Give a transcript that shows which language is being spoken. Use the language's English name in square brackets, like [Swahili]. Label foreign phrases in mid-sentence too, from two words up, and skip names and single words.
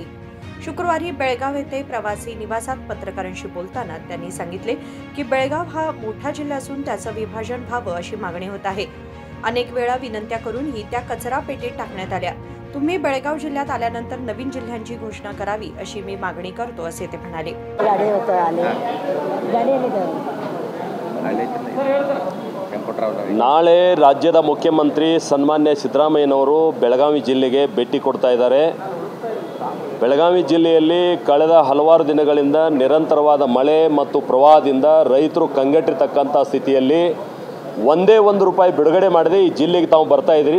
[Marathi] शुक्रवारी बेळगाव येथे प्रवासी निवासात पत्रकारांशी बोलताना त्यांनी सांगितले की बेळगाव हा मोठा जिल्हा असून त्याचं विभाजन व्हावं अशी मागणी होत आहे। अनेक वेळा विनंत्या करूनही त्या कचरा पेटीत टाकण्यात आल्या। तुम्ही बेळगाव जिल्ह्यात आल्यानंतर नवीन जिल्ह्यांची घोषणा करावी अशी मी मागणी करतो असे ते म्हणाले। [Kannada] ನಾಳೆ ರಾಜ್ಯದ ಮುಖ್ಯಮಂತ್ರಿ ಸನ್ಮಾನ್ಯ ಸಿದ್ದರಾಮಯ್ಯನವರು ಬೆಳಗಾವಿ ಜಿಲ್ಲೆಗೆ ಭೇಟಿ ಕೊಡ್ತಾ ಇದ್ದಾರೆ। ಬೆಳಗಾವಿ ಜಿಲ್ಲೆಯಲ್ಲಿ ಕಳೆದ ಹಲವಾರು ದಿನಗಳಿಂದ ನಿರಂತರವಾದ ಮಳೆ ಮತ್ತು ಪ್ರವಾಹದಿಂದ ರೈತರು ಕಂಗೆಟ್ಟಿರತಕ್ಕಂತ ಸ್ಥಿತಿಯಲ್ಲಿ ಒಂದೇ ₹1 ಬಿಡುಗಡೆ ಮಾಡದೆ ಈ ಜಿಲ್ಲೆಗೆ ತಾವು ಬರ್ತಾ ಇದ್ದೀರಿ।